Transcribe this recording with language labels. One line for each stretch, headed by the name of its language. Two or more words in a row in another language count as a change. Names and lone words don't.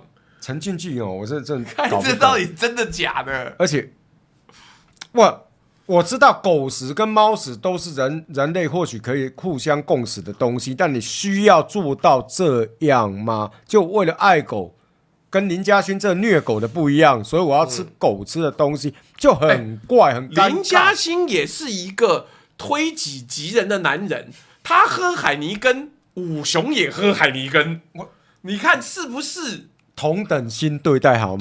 Chinese: 陳俊記我真看這到底真的假的？而且我知道狗食跟貓食都是人類或許可以互相共食的東西，但你需要做到這樣嗎？就為了愛狗，跟林嘉欣這虐狗的不一樣，所以我要吃狗吃的東西，就很怪，很尷尬。林嘉欣也是一個推己及人的男人，他喝海尼根，武雄也喝海尼根，你看是不是同等心對待好嗎？